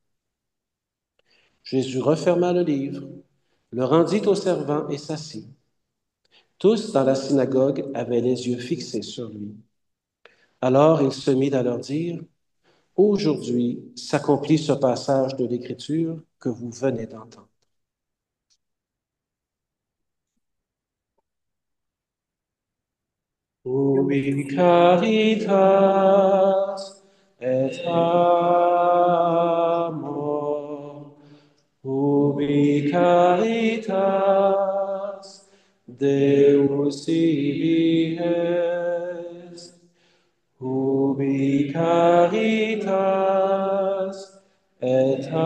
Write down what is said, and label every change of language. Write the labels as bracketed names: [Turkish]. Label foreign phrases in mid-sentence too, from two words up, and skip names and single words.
[French] Jésus referma le livre, le rendit aux servants et s'assit. Tous dans la synagogue avaient les yeux fixés sur lui. Alors il se mit à leur dire, Aujourd'hui s'accomplit ce passage de l'Écriture que vous venez d'entendre. [Latin] Ubi caritas et amor, ubi caritas Deus ibi est, ubi caritas et